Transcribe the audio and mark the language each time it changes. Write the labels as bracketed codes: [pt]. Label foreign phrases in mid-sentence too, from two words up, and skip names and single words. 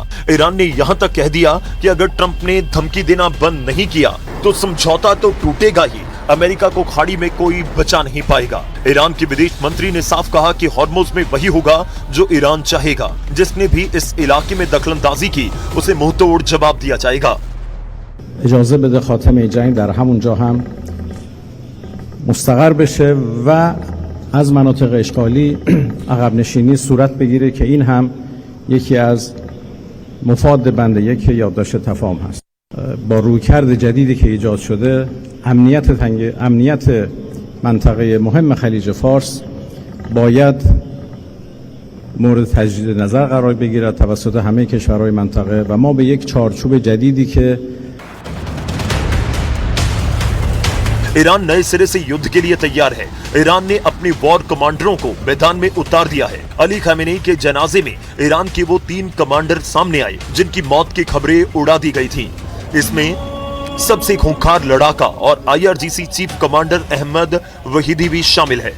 [hi] ईरान ने यहां तक कह दिया कि अगर ट्रंप ने धमकी देना बंद नहीं किया तो समझौता तो टूटेगा ही, अमेरिका को खाड़ी में कोई बचा नहीं पाएगा। ईरान के विदेश मंत्री ने साफ कहा कि हॉर्मुज में वही होगा जो ईरान चाहेगा। जिसने भी इस इलाके में दखलंदाजी की, उसे मुंहतोड़ जवाब दिया जाएगा। [fa] اجازه بده خاتمه جنگ در همونجا هم مستقر بشه و از مناطق اشغالی عقب نشینی صورت بگیره که این هم یکی از مفاد بند 1 یادداشت تفاهم هست. با رویکرد جدیدی که ایجاد شده، امنیت منطقه مهم خلیج فارس باید مورد تجدید نظر قرار بگیرد توسط همه کشورهای منطقه و ما به یک چارچوب جدیدی که [hi] ईरान नए सिरे से युद्ध के लिए तैयार है। ईरान ने अपने [en] war commanders [hi] को मैदान में उतार दिया है। अली खामेनी के जनाजे में ईरान के वो 3 कमांडर सामने आए जिनकी मौत की खबरें उड़ा दी गई थीं। इसमें सबसे खूंखार लड़ाका और IRGC चीफ कमांडर अहमद वहीदी भी शामिल है।